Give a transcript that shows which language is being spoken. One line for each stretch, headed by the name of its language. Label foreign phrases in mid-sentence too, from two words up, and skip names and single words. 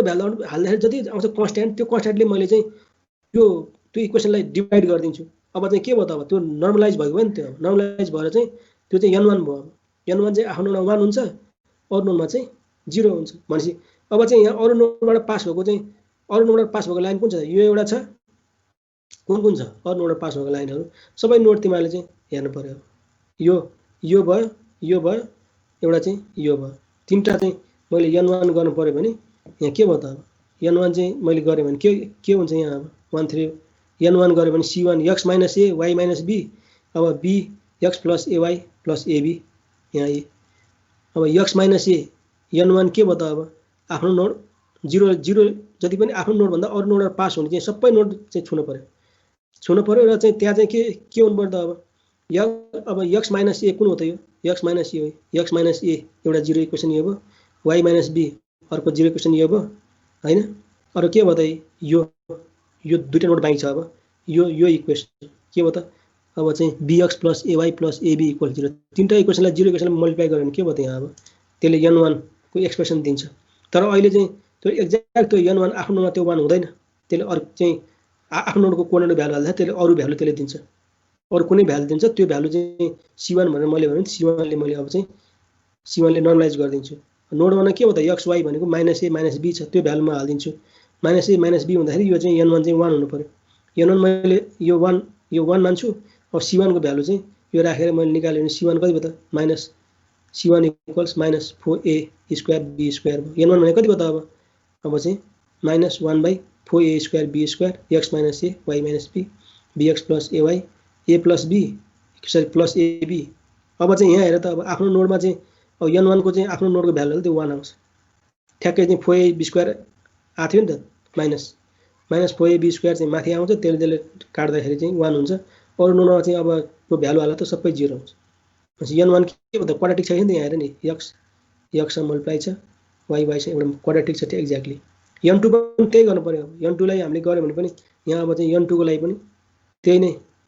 Nepali: भ्यालु हाल्दाखेरि जति आउँछ कन्स्ट्यान्ट त्यो कन्स्ट्यान्टले मैले चाहिँ त्यो इक्वेसनलाई डिभाइड गरिदिन्छु अब चाहिँ के भयो त अब त्यो नर्मलाइज भयो नि त्यो नर्मलाइज भएर चाहिँ त्यो चाहिँ n1 भयो n1 चाहिँ आफ्नो नोडमा 1 हुन्छ अरु नोडमा चाहिँ 0 हुन्छ भनेपछि अब चाहिँ यहाँ अरु नोडबाट पास भएको चाहिँ अरु नोडबाट पास भएको लाइन कुन छ यो एउटा छ कुन छ अरु नोडबाट पास भएको लाइनहरु सबै नोड तिमीले चाहिँ हेर्नु पर्यो यो भयो एउटा चाहिँ यो भयो तीनटा चाहिँ मैले n1 गर्नु पर्यो भने यहाँ के भयो त अब n1 चाहिँ मैले गरे भने के हुन्छ यहाँ अब 1 3 n1 गरे भने c1 x - a y - b अब b x + ay + ab यहाँ a अब x - a n1 के भयो त अब आफ्नो नोड 0 जति पनि आफ्नो नोड भन्दा अरु नोडबाट पास हुने चाहिँ सबै नोड चाहिँ छुनु पर्यो र चाहिँ त्यहाँ चाहिँ के हुनु पर्यो त अब x - a कुन हो त यो x - a हो x - a एउटा 0 इक्वेसन यो भयो y - b अर्को 0 इक्वेसन यो भयो हैन अरु के भयो त यो दुईटा नोड बाँकी छ अब यो इक्वेसन के भयो त अब चाहिँ bx + ay + ab = 0 तीनटा इक्वेसनलाई 0 इक्वेसनले मल्टिप्लाई गर्यो भने के भयो त यहाँ अब त्यसले n1 को एक्सप्रेसन दिन्छ तर अहिले चाहिँ त्यो एक्ज्याक्ट त्यो n1 आफ्नो नोडमा त्यो 1 हुँदैन त्यसले अरु चाहिँ आफ्नो नोडको
English: coordinate value
Nepali: हाल्दा त्यसले अरु भ्यालु त्यसले दिन्छ अरु कुनै भ्यालु दिन्छ त्यो भ्यालु चाहिँ c1 भनेर मैले भने c1 ले मैले अब चाहिँ c1 ले नर्मलाइज गरिदिन्छु नोड 1 मा के हो त x y भनेको -a - b छ त्यो भ्यालुमा हाल्दिन्छु -a - b हुँदाखेरि यो चाहिँ n1 चाहिँ 1 हुनु पर्यो n1 मैले यो 1 मान्छु अब c1 को भ्यालु चाहिँ यो राखेर मैले निकाल्यो भने c1 कति भयो त c1 = -4a² b² n1 भने कति भयो त अब चाहिँ -1/4a² b² x - a y - b bx + ay a + b सरी + ab अब चाहिँ यहाँ हेर त अब आफ्नो नोडमा चाहिँ अब n1 को चाहिँ आफ्नो नोडको भ्यालु त्यो 1 आउँछ ठ्याक्कै चाहिँ 4ab² आथ्यो नि त -4ab² चाहिँ माथि आउँछ त्यसले काट्दाखेरि चाहिँ 1 हुन्छ अरु नोडमा चाहिँ अब त्यो भ्यालु हाल्दा त सबै 0 हुन्छ भनेपछि n1 के भयो त क्वाड्रेटिक छ नि त यहाँ हेर नि x सँग मल्टिप्लाई छ y सँग एउटा क्वाड्रेटिक छ त्यो एक्ज्याक्टली n2 पनि त्यही गर्नु पर्यो n2 लाई हामीले गर्यो भने पनि यहाँ अब चाहिँ n2 को लागि पनि त्यही नै